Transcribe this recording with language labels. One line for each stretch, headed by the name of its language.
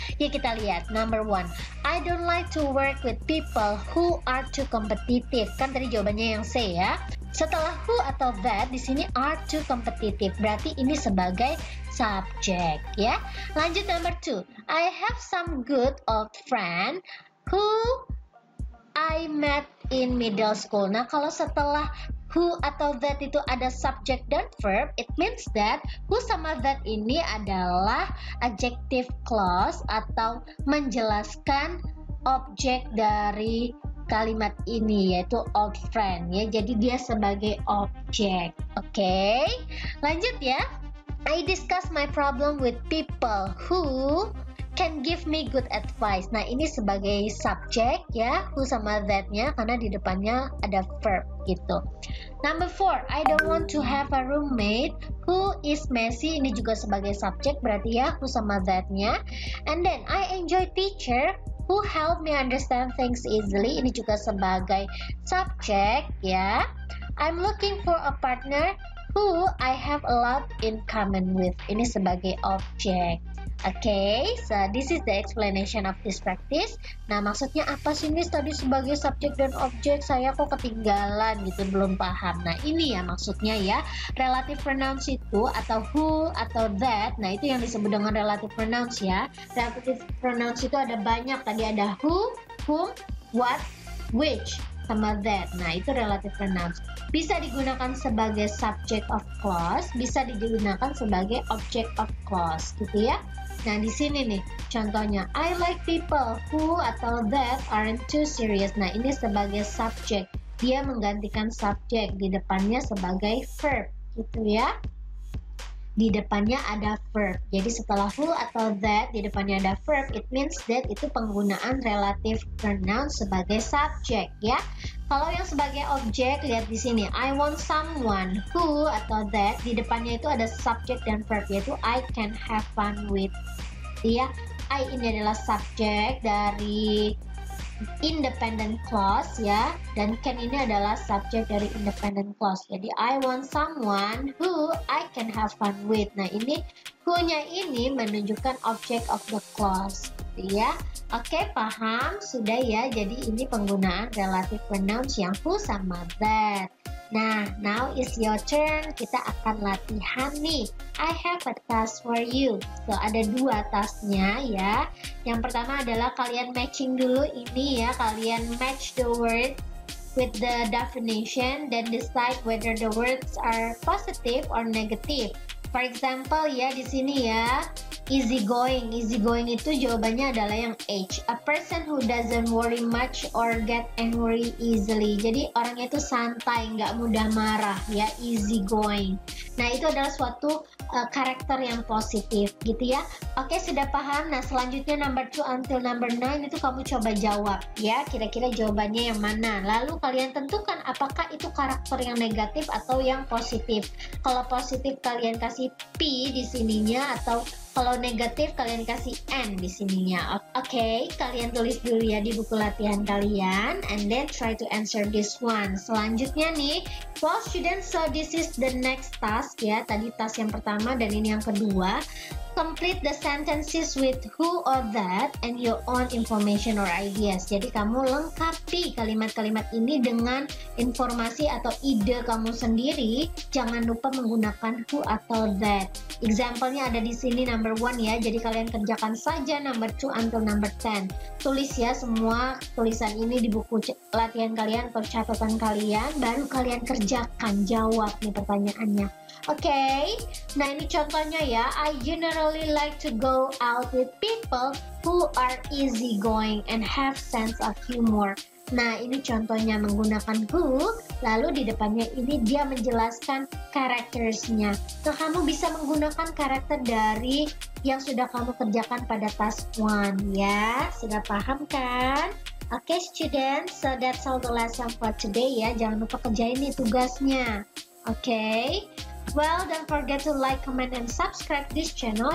Indonesian: Yuk kita lihat.
English: Number 1, I don't like to work with people who are too competitive.
Indonesian: Kan tadi jawabannya yang C ya. Setelah who atau that di sini are too competitive, berarti ini sebagai subjek ya. Lanjut
English: number 2, I have some good old friend who I met in middle school.
Indonesian: Nah, kalau setelah who atau that itu ada subject dan verb,
English: it means that
Indonesian: who sama that ini adalah adjective clause atau menjelaskan objek dari kalimat ini, yaitu old friend ya. Jadi dia sebagai objek. Oke. Lanjut ya.
English: I discuss my problem with people who can give me good advice.
Indonesian: Nah, ini sebagai subjek ya, who sama that-nya karena di depannya ada verb gitu.
English: Number 4, I don't want to have a roommate who is messy.
Indonesian: Ini juga sebagai subjek berarti ya, who sama that-nya.
English: And then I enjoy teacher who help me understand things easily.
Indonesian: Ini juga sebagai subjek ya.
English: I'm looking for a partner who I have a lot in common with.
Indonesian: Ini sebagai objek.
English: Okay, so this is the explanation of this practice.
Indonesian: Nah, maksudnya apa sih Miss tadi sebagai subjek dan objek? Saya kok ketinggalan gitu, belum paham. Nah, ini ya maksudnya ya. Relative pronouns itu atau who atau that. Nah, itu yang disebut dengan relative pronouns ya. Relative pronouns itu ada banyak. Tadi ada who, whom, what, which, sama that. Nah, itu relative pronouns. Bisa digunakan sebagai subject of clause, bisa digunakan sebagai object of clause gitu ya. Nah, di sini nih contohnya,
English: I like people who atau that aren't too serious.
Indonesian: Nah, ini sebagai subjek. Dia menggantikan subjek, di depannya sebagai verb gitu ya. Di depannya ada verb. Jadi setelah who atau that di depannya ada verb,
English: it means that
Indonesian: itu penggunaan relative pronoun sebagai subjek ya. Kalau yang sebagai objek, lihat di sini, I want someone who atau that di depannya itu ada subjek dan verb, yaitu
English: I can have fun with.
Indonesian: Ya, I ini adalah subjek dari independent clause ya, dan can ini adalah subjek dari independent clause.
English: Jadi I want someone who I can have fun with.
Indonesian: Nah ini who-nya ini menunjukkan
English: object of the clause
Indonesian: gitu ya. Oke, paham? Sudah ya. Jadi ini penggunaan relative pronouns yang who sama that. Nah,
English: now is your turn.
Indonesian: Kita akan latihan nih.
English: I have a task for you. So,
Indonesian: ada dua tasknya ya. Yang pertama adalah kalian matching dulu ini ya.
English: Kalian match the word with the definition, then decide whether the words are positive or negative. For example
Indonesian: ya, di sini ya. Easygoing. Easygoing itu jawabannya adalah yang H.
English: A person who doesn't worry much or get angry easily.
Indonesian: Jadi orangnya itu santai, nggak mudah marah ya, easygoing. Nah itu adalah suatu karakter yang positif gitu ya. Oke, sudah paham? Nah selanjutnya number 2 until number 9 itu kamu coba jawab ya. Kira-kira jawabannya yang mana? Lalu kalian tentukan apakah itu karakter yang negatif atau yang positif. Kalau positif kalian kasih P di sininya, atau kalau negatif kalian kasih N di sininya. Oke, kalian tulis dulu ya di buku latihan kalian,
English: and then try to answer this one.
Indonesian: Selanjutnya nih,
English: well students, so this is the next task ya.
Indonesian: Tadi task yang pertama dan ini yang kedua.
English: Complete the sentences with who or that and your own information or ideas.
Indonesian: Jadi kamu lengkapi kalimat-kalimat ini dengan informasi atau ide kamu sendiri. Jangan lupa menggunakan who atau that. Example-nya ada di sini number 1 ya. Jadi kalian kerjakan saja number 2 until number 10. Tulis ya semua tulisan ini di buku latihan kalian atau catatan kalian. Baru kalian kerjakan, jawab nih pertanyaannya. Oke, nah ini contohnya ya.
English: I generally like to go out with people who are easygoing and have sense of humor.
Indonesian: Nah ini contohnya menggunakan who, lalu di depannya ini dia menjelaskan karakternya. Nah kamu bisa menggunakan karakter dari yang sudah kamu kerjakan pada task 1 ya. Sudah paham kan?
English: Oke students, so that's all the lesson for today ya.
Indonesian: Jangan lupa kerjain nih tugasnya. Oke.
English: Well, don't forget to like, comment, and subscribe this channel.